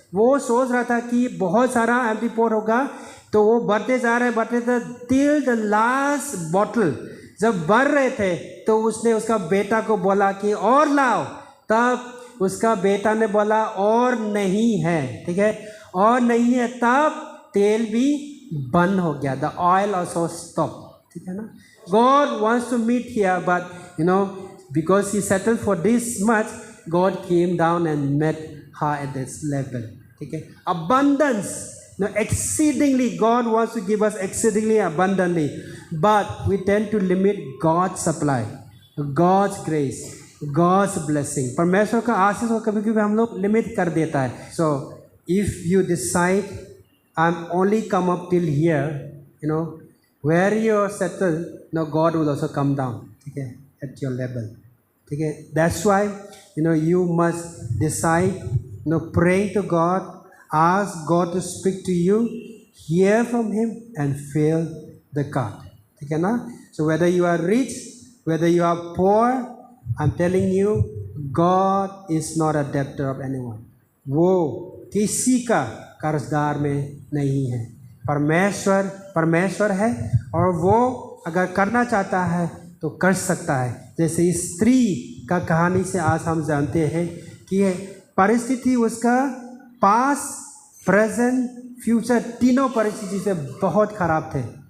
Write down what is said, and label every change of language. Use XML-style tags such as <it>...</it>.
<hi>वो सोच रहा था कि बहुत सारा एम्प्टी पॉट होगा, तो वो बढ़ते जा रहे</hi> <en>till the last bottle</en> <hi>जब भर रहे थे, तो उसने उसका बेटा को बोला कि और लाओ। तब उसका बेटा ने बोला और नहीं है, ठीक है, और नहीं है। तब तेल भी बंद हो गया.</hi> <en>The oil also stop.</en> <hi>ठीक है ना.</hi> <en>God wants to meet here, but because he settled for this much, God came down and met her at this level.</en> <hi>ठीक है. Abundance.</hi> <en>Exceedingly, God wants to give us exceedingly abundantly, but we tend to limit God's supply, God's grace, God's blessing.</en> <hi>परमेश्वर का आशीष को कभी कभी हम लोग limit कर देता है.</hi> <en>So if you decide I'm only come up till here, where you're settled, God will also come down.</en> <hi>ठीक है,</hi> <en>at your level.</en> <hi>ठीक है.</hi> <en>That's why you must decide, praying to God. Ask God to speak to you, hear from Him, and fill the cup.</en> <hi>ठीक है ना.</hi> <en>So whether you are rich, whether you are poor, I'm telling you, God is not a debtor of anyone.</en> <hi>वो किसी का कर्जदार में नहीं है. परमेश्वर है, और वो अगर करना चाहता है तो कर सकता है. जैसे इस स्त्री का कहानी से आज हम जानते हैं कि परिस्थिति उसका पास, प्रेजेंट, फ्यूचर तीनों परिस्थिति से बहुत ख़राब थे.</hi>